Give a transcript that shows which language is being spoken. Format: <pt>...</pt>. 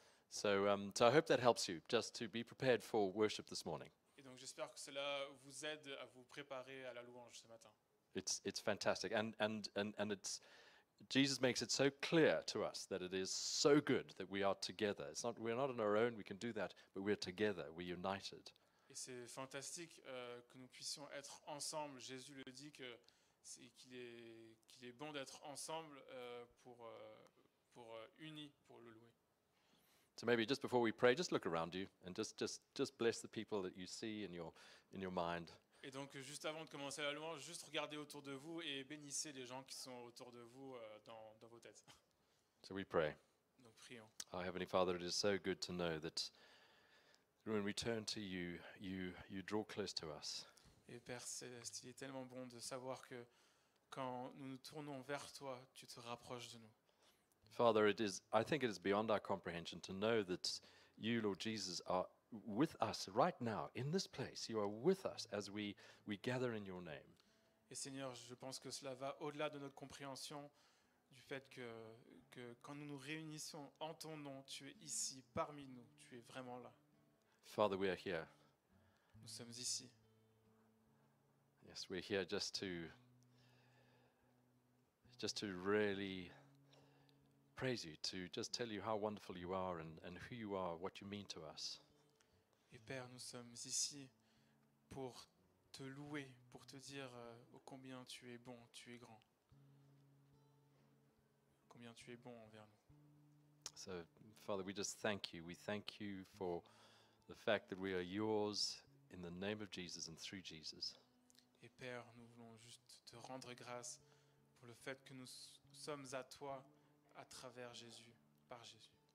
<en>So I hope that helps you, just to be prepared for worship this morning.</en> <fr>Et donc, j'espère que cela vous aide à vous préparer à la louange ce matin.</fr> <en>It's fantastic, and it's Jesus makes it so clear to us that it is so good that we are together. We're not on our own, we can do that, but we're together, we're united.</en> <fr>Et c'est fantastique que nous puissions être ensemble. Jésus le dit qu'il est bon d'être ensemble pour unis pour le louer.</fr> <en>So maybe just before we pray, just look around you and just bless the people that you see in your mind.</en> <fr>Et donc, juste avant de commencer la louange, juste regardez autour de vous et bénissez les gens qui sont autour de vous dans vos têtes.</fr> <en>So we pray.</en> <fr>Donc, prions.</fr> <en>Our Heavenly Father, it is so good to know that when we turn to you, you draw close to us.</en> <fr>Et Père Céleste, il est tellement bon de savoir que quand nous nous tournons vers toi, tu te rapproches de nous.</fr> <en>Father, I think it is beyond our comprehension to know that you, Lord Jesus, are with us right now in this place. You are with us as we gather in your name.</en> <fr>Et Seigneur, je pense que cela va au-delà de notre compréhension du fait que quand nous nous réunissons en ton nom, tu es ici parmi nous, tu es vraiment là.</fr> <en>Father, we are here.</en> <fr>Nous sommes ici.</fr> <en>Yes, we're here just to really praise you, to just tell you how wonderful you are and who you are, what you mean to us.</en> <fr>Et Père, nous sommes ici pour te louer, pour te dire ô combien tu es bon, tu es grand. Combien tu es bon envers nous.</fr> <en>So, Father, we just thank you. We thank you for the fact that we are yours in the name of Jesus and through Jesus.</en> <fr>Et Père, nous voulons juste te rendre grâce pour le fait que nous sommes à toi à travers Jésus, par Jésus.</fr>